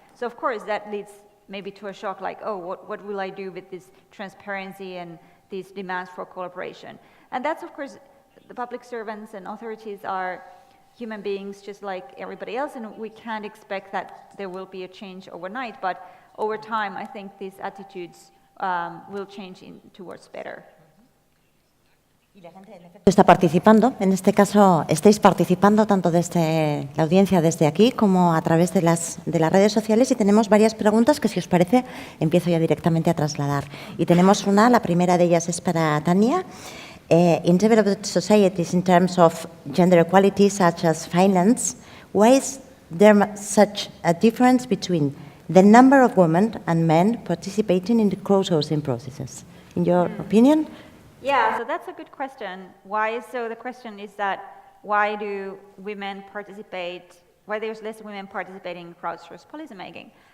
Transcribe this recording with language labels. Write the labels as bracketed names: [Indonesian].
[English] So of course that leads maybe to a shock like, oh, what will I do with this transparency and these demands for cooperation? And that's of course, the public servants and authorities are human beings just like everybody else, and we can't expect that there will be a change overnight, but over time I think these attitudes will change towards better. [Spanish] Está participando, en este caso estáis participando tanto desde la audiencia desde aquí como a través de las redes sociales, y tenemos varias preguntas que, si os parece, empiezo ya directamente a trasladar. Y tenemos una, la primera de ellas es para Tania. [English] In developed societies, in terms of gender equality, such as finance, why is there such a difference between the number of women and men participating in the crowdsourcing processes? In your opinion? Yeah, so that's a good question. So the question is that why do women participate, why there's less women participating in crowdsourced policymaking?